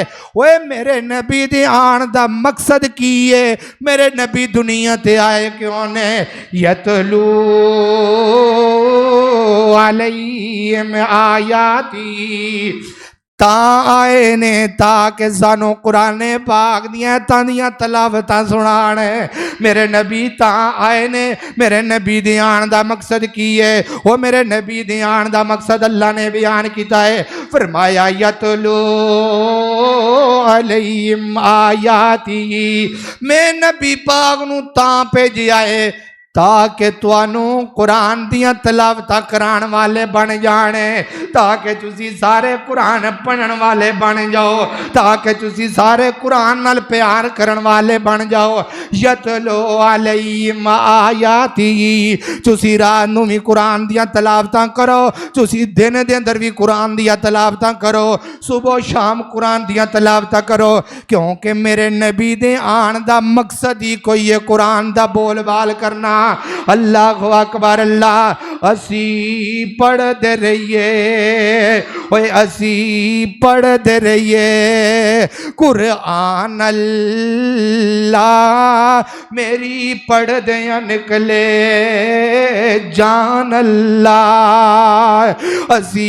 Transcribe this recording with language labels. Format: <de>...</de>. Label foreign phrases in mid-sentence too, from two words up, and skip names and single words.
<pa>اوے میرے نبی دے آن دا مقصد کی ہے؟ میرے نبی دنیا تے آئے کیوں نے؟</pa> <ar>یتلو علیہم آیاتی،</ar> <pa>تا آئے نے تاکہ سانو قرآن پاک دیاں تلاوتاں سنانے۔ میرے نبی تا آئے نے، میرے نبی دیان دا مقصد کی ہے؟ وہ میرے نبی دیان دا مقصد اللہ نے بیان کیتا ہے، فرمایا</pa> <ar>یتلو علیہم آیاتی،</ar> <pa>میں نبی پاک نو تا بھیجی آئے تاکہ توانوں قرآن دیاں تلاوتاں کران والے بن جانے، تاکہ تسی سارے قرآن پڑھن والے بن جاؤ، تاکہ تسی سارے قرآن نال پیار کرن والے بن جاؤ۔</pa> <ar>یتلو علیہم آیاتی،</ar> <pa>تسی رات نو بھی قرآن دیاں تلاوتاں کرو، تسی دن دے اندر بھی قرآن دیاں تلاوتاں کرو، صبح و شام قرآن دیاں تلاوتاں کرو، کیونکہ میرے نبی دے آن دا مقصد ہی کوئی ہے قرآن دا بول بال کرنا۔</pa> <ar>اللہ اکبر،</ar> <pa>اللہ اسی پڑھ دے رہیے، اوے اسی پڑھ دے رہیے قرآن، اللہ میری پڑھ دیاں نکلے جان، اللہ اسی</pa>